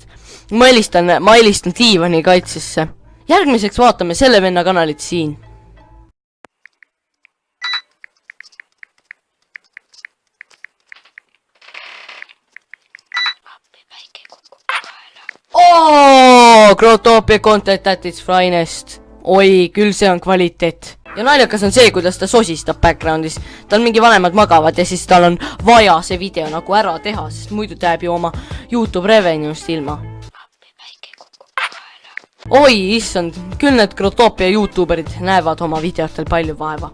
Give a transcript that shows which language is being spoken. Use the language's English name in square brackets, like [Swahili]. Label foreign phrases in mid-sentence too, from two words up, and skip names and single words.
[Estonian] Ma helistan diivani kaitsesse. Järgmiseks vaatame selle venna kanalit siin. [English] Grotopia content at its finest. [Estonian] Oi, küll see on kvaliteet. Ja naljakas on see, kuidas ta sosistab backgroundis. Tal mingi vanemad magavad ja siis tal on vaja see video nagu ära teha, sest muidu ta jääb ju oma YouTube revenue'st ilma. Oi, issand, küll need Grotopia YouTuberid näevad oma videotel palju vaeva.